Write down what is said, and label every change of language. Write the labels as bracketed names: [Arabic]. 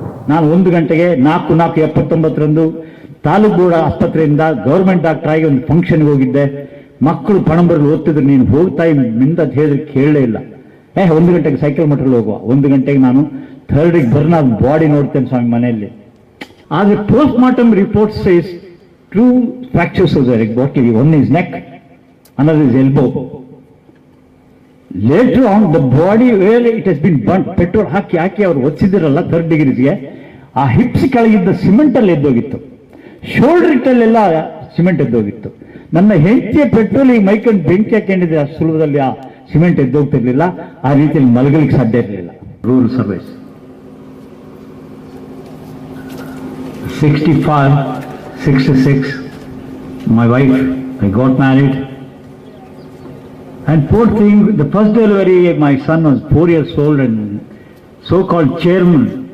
[Kannada] ನಾನು 1 ಗಂಟೆಗೆ 4/4/79 ತಾಲೂಕು ಬೋರ್ಡ್ ಆಸ್ಪತ್ರೆಯಿಂದ ಗೌರ್ಮೆಂಟ್ ಡಾಕ್ಟರ್ ಆಗಿ ಒಂದು ಫಂಕ್ಷನ್ಗೆ ಹೋಗಿದ್ದೆ. ಮಕ್ಕಳು ಪಣಂಬರಲ್ಲಿ ಓದ್ತಿದ್ರು, ನೀನು ಹೋಗ್ತಾ ಮಿಂದ ಅಂತ ಹೇಳಿದ್ರೆ ಕೇಳಲೇ ಇಲ್ಲ. 1 ಗಂಟೆಗೆ ಸೈಕಲ್ ಮೋಟರ್ಲ್ಲಿ ಹೋಗುವ, 1 ಗಂಟೆಗೆ ನಾನು 3rd ಡಿಗ್ರಿ ಬರ್ನ್ ಬಾಡಿ ನೋಡ್ತೇನೆ ಸ್ವಾಮಿ ಮನೆಯಲ್ಲಿ. [English] ಆದರೆ post mortem report says 2 fractures of the body. One is neck, another is elbow. Later on, the body where it has been burnt, [Kannada] petrol ಹಾಕಿ ಅವರು ಒಚ್ಚಿದಿರಲ್ಲ 3rd ಡಿಗ್ರೀಸ್ಗೆ, ಆ ಹಿಪ್ಸ್ ಕೆಳಗಿದ್ದ ಸಿಮೆಂಟ್ ಅಲ್ಲಿ ಎದ್ದೋಗಿತ್ತು, shoulder ಇಟ್ಟಲ್ಲೆಲ್ಲ cement ಎದ್ದೋಗಿತ್ತು. ನನ್ನ ಹೆಂಡತಿಯ petrol ಈ ಮೈಕಂಡು ಬೆಂಕಿ ಹಾಕೊಂಡಿದ್ರೆ ಆ ಸುಲಭದಲ್ಲಿ ಆ ಸಿಮೆಂಟ್ ಎದ್ದೋಗ್ತಿರ್ಲಿಲ್ಲ. ಆ ರೀತಿಯಲ್ಲಿ ಮಲಗಲಿಕ್ಕೆ ಸಾಧ್ಯ ಇರಲಿಲ್ಲ. [English] rural service 65, 66, my wife, I got married, and poor thing, the first delivery, my son was 4 years old, and so-called chairman